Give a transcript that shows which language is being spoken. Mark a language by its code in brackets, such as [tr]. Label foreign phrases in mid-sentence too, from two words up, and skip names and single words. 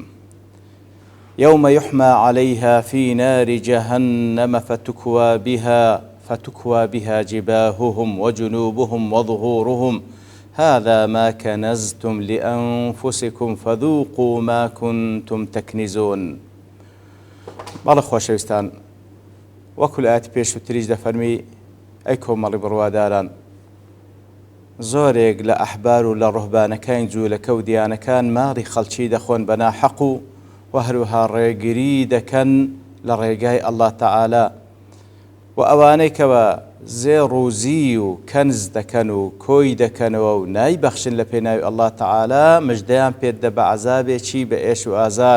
[ar] يوم يحمى عليها في نار جهنم فتكوى بها جباههم وجنوبهم وظهورهم هذا ما كنزتم لأنفسكم فذوقوا ما كنتم تكنزون. [ckb] بەڵێ خۆشەویستان، وەکو لە ئاەتی پێشووتریش دەفەرمی ئەی کۆمەڵی بڕواداران، زۆرێک لە ئەحبار و لە ڕوهبانەکان جوولەکە و دیانەکان ماڵی خەڵکی دەخۆن بە ناحەق و هەروەها ڕێگری دەکەن لە ڕێگای ئەڵڵا تەعالا و ئەوانەی کەوە زێڕ و زی و کەنز دەکەن و کۆی دەکەنەوە و نایبەخشن لە پێناوی ئەڵڵا تەعالا مژدەیان پێدە بە عەزابێکی بە ئێش و ئازار.